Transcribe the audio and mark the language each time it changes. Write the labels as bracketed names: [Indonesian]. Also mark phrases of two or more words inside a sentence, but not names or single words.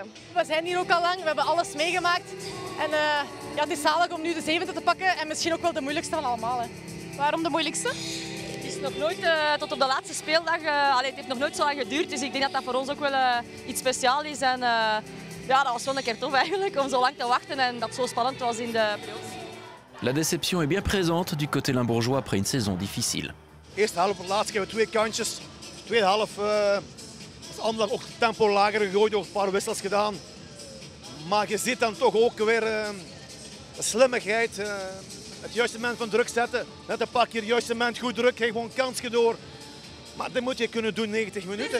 [Dutch] We zijn hier ook al lang, we hebben alles meegemaakt. En ja, het is zalig om nu de 7e te pakken en misschien ook wel de moeilijkste van allemaal. Hè. Waarom de moeilijkste? Het is nog nooit tot op de laatste speeldag, het heeft nog nooit zo lang geduurd. Dus ik denk dat dat voor ons ook wel iets speciaals is. En ja, dat was wel een keer tof eigenlijk om zo lang te wachten en dat het zo spannend was in de playoffs. [French] La déception est bien présente du côté limbourgeois après une saison difficile. [Dutch] Eerste helft, laatst hebben we 2 kantjes. Tweede helft is Anderlecht ook het tempo lager gegooid, ook een paar wissels gedaan. Maar je ziet dan toch ook weer de slimmigheid, het juiste moment van druk zetten. Net een paar keer het juiste moment goed druk, krijg gewoon kansje door. Maar dat moet je kunnen doen 90 minuten.